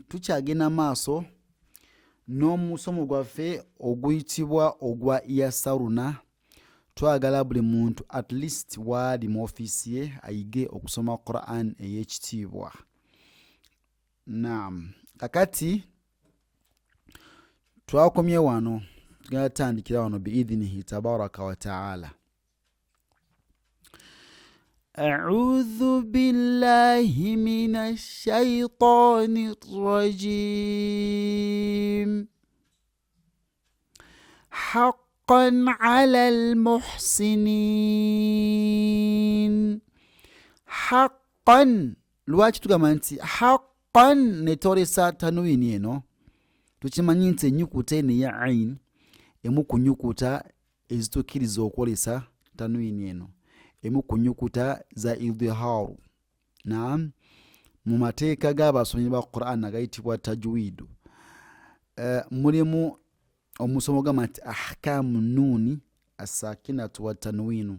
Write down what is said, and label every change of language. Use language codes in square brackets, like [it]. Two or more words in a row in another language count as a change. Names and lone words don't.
[lg] Tukyagenda maaso n'omusomo gwaffe oguyitibwa ogwa Yasaruna. Twagala buli muntu [en] at least [lg] waali mu ofiisi ye ayige okusoma Quran ey'ekitiibwa. Naam. Kakati twakomye wano tugenda tandikira wano [ar] بإذنه تبارك وتعالى. أعوذ بالله من الشيطان الرجيم. حقا على المحسنين. [lg] Haqqan lwaki tugamba nti haqqan netolesa tanwini eno? Tukimanyi nti ennyukuta eno eya ain emu ku nnyukuta ezitukkiriza okwolesa tanwini eno, emu ku nnyukuta za idhiharu. Naam, mu mateeka g'abasomi ba Quran agayitibwa tajwidu mulimu omusomo gamba nti [ar] أحكام النون الساكنة والتنوين.